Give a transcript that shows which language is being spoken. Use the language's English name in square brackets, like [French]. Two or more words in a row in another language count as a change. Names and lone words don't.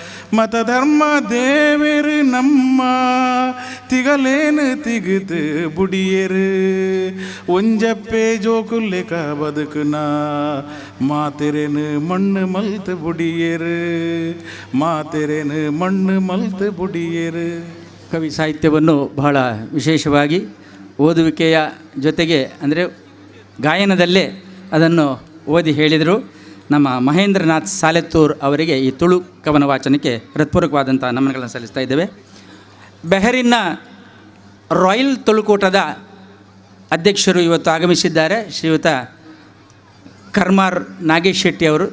[Tulu] ಮತಧರ್ಮ ದೇವರು ನಮ್ಮ ತಿಗಲೇನು ತಿಗುದು ಬುಡಿಯರು ಒಂಜಪ್ಪೆ ಜೋಕುಲ್ಲೆಕ ಬದುಕುನ ಮಾತೆರೆನು ಮಣ್ಣು ಮಲ್ತು ಬುಡಿಯರು ಮಾತೆರೆನು ಮಣ್ಣು ಮಲ್ತು ಬುಡಿಯರು. [Kannada] ಕವಿ ಸಾಹಿತ್ಯವನ್ನು ಬಹಳ ವಿಶೇಷವಾಗಿ ಓದುವಿಕೆಯ ಜೊತೆಗೆ ಅಂದರೆ ಗಾಯನದಲ್ಲೇ ಅದನ್ನು ಓದಿ ಹೇಳಿದರು. ನಮ್ಮ ಮಹೇಂದ್ರನಾಥ್ ಸಾಲೆತ್ತೂರ್ ಅವರಿಗೆ ಈ ತುಳು ಕವನ ವಾಚನಕ್ಕೆ ಹೃತ್ಪೂರ್ವಕವಾದಂಥ ನಮನಗಳನ್ನು ಸಲ್ಲಿಸ್ತಾ ಇದ್ದೇವೆ. ಬೆಹರಿನ್ನ ರಾಯಲ್ ತುಳುಕೂಟದ ಅಧ್ಯಕ್ಷರು ಇವತ್ತು ಆಗಮಿಸಿದ್ದಾರೆ, ಶ್ರೀಯುತ ಕರ್ಮಾರ್ ನಾಗೇಶ್ ಶೆಟ್ಟಿ ಅವರು.